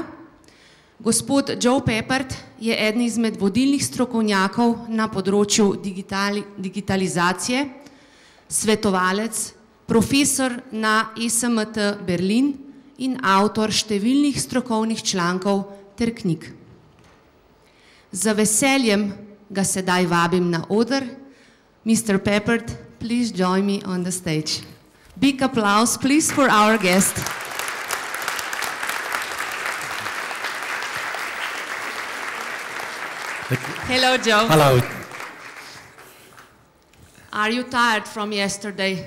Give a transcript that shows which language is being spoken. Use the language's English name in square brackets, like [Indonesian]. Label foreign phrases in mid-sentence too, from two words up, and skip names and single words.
[Slovenian] Gospod Joe Peppard je eden izmed vodilnih strokovnjakov na področju digitalizacije, svetovalec, profesor na ESMT Berlin in avtor številnih strokovnih člankov ter knjig. Z veseljem ga sedaj vabim na oder. [English] Mr. Peppard, please join me on the stage. Big applause, please, for our guest. Hello, Joe. Hello. Are you tired from yesterday?